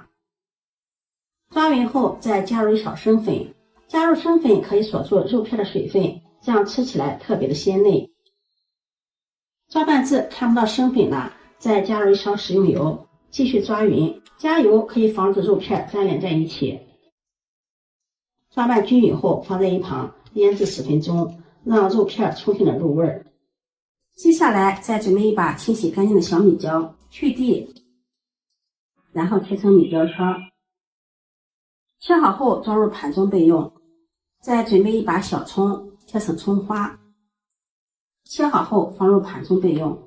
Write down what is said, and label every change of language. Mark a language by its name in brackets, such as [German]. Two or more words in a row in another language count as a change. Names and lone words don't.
[Chinese] 抓匀後再加入1勺生粉，加入生粉可以锁住肉片的水分，這樣吃起來特別的鮮嫩。抓拌至看不到生粉了，再加入1勺食用油，繼續抓匀。加油可以防止肉片粘連在一起。抓拌均匀後放在一旁醃制10分鐘，讓肉片充分的入味。接下來再準備一把清洗乾淨的小米椒，去蒂，然後切成米椒圈。切好後装入盤中備用。再準備一把小蔥，切成蔥花，切好後放入盤中備用。